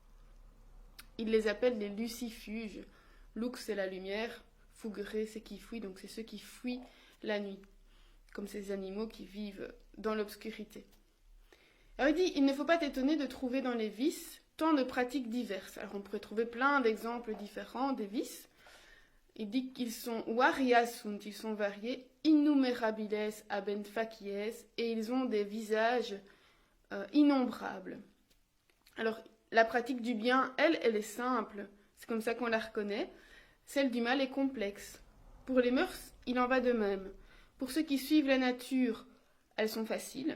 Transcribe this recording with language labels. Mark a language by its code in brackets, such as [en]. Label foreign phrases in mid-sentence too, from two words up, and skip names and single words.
[fr] Ils les appellent les lucifuges. Lux, c'est la lumière, fugere, c'est qui fuit, donc c'est ceux qui fuient la nuit, comme ces animaux qui vivent dans l'obscurité. Alors il dit, il ne faut pas t'étonner de trouver dans les vices tant de pratiques diverses. Alors on pourrait trouver plein d'exemples différents des vices. Il dit qu'ils sont [la] varias sunt, [fr] ils sont variés, [la] innumerabiles abent facies, [fr] et ils ont des visages innombrables. Alors la pratique du bien, elle est simple, c'est comme ça qu'on la reconnaît. Celle du mal est complexe. Pour les mœurs, il en va de même. Pour ceux qui suivent la nature, elles sont faciles.